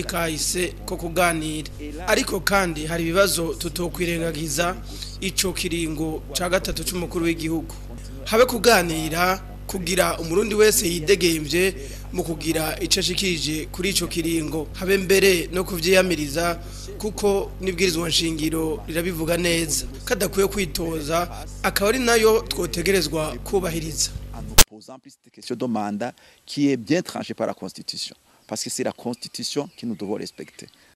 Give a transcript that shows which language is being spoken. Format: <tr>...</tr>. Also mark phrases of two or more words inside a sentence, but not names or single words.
<rn>kahise ko kuganira ariko kandi hari ibibazo tutokwirengagiza ico kiringo ca gatatu c'umukuru w'igihugu habe kuganira kugira umurundi wese yidegemvye mu kugira ico ashikirije kuri ico kiringo habe mbere no kuvyiyamiriza kuko nibwirizwa nshingiro rirabivuga neza kadakwiye kwitoza akaba ari nayo twotegerezwa kubahiriza</rn> <fr>en nous posant plus de questions de mandat qui est bien tranchée par la Constitution. Parce que c'est la Constitution que nous devons respecter.</fr>